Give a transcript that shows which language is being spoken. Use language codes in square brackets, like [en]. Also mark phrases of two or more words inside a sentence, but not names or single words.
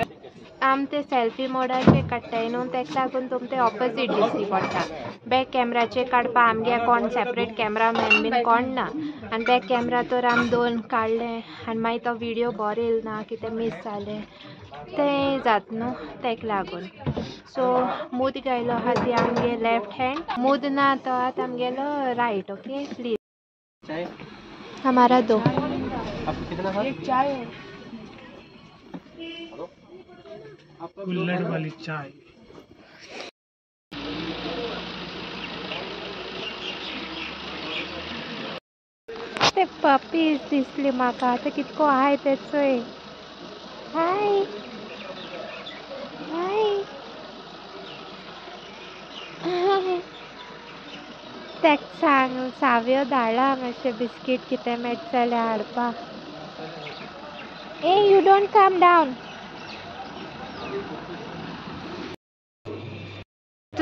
[kok] आम ते सेल्फी मोडाचे काडटाय न्हू तेका लागून तुमकां ऑपोजीट दिसची पडटा [en] back cameraचे [kok] काडपा आमगे कोण [en] separate cameraman [kok] बीन कोण ना आनी [en] back camera [kok] तर आम 2 काडले आनी मागीर तो विडियो बरो येल ना कितें मिस जालें तें जाता न्हू तेका लागून सो मूद गायलो आहा ती आमगे [en] left hand [kok] मूद ना तो आतां आमगेलो रायट [en] okay please [hi] हमारा दो एक चाय कुल्लड़ वाली चाय [kok] ते पपीज दिसली म्हाका आतां कितको आहाय ते चोय हाय हाय तेका सांग साव्यो धाडला मातशें बिस्कीट कितें मेळटा जाल्यार हाडपा [en] eh you don't come down [kok] तूं